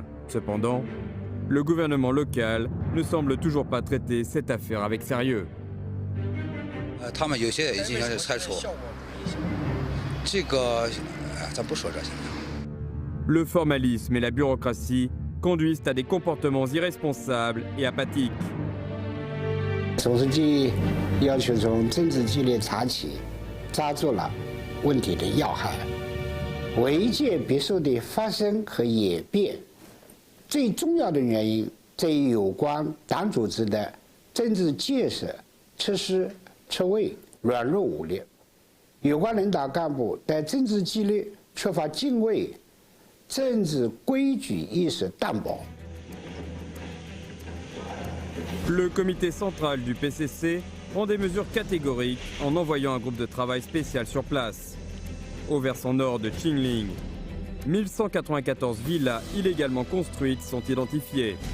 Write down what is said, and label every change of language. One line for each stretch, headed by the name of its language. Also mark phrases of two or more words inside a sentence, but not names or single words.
French: Cependant, le gouvernement local ne semble toujours pas traiter cette affaire avec sérieux. Le formalisme et la bureaucratie conduisent à des comportements irresponsables et apathiques.
Chinese: 总书记要求从政治纪律查起，抓住了问题的要害，为戒别墅的发生和演变，最重要的原因在于有关党组织的政治建设缺失缺位、软弱无力，有关领导干部对政治纪律缺乏敬畏，政治规矩意识淡薄。
French: Le comité central du PCC prend des mesures catégoriques en envoyant un groupe de travail spécial sur place. Au versant nord de Qingling, 1194 villas illégalement construites sont identifiées.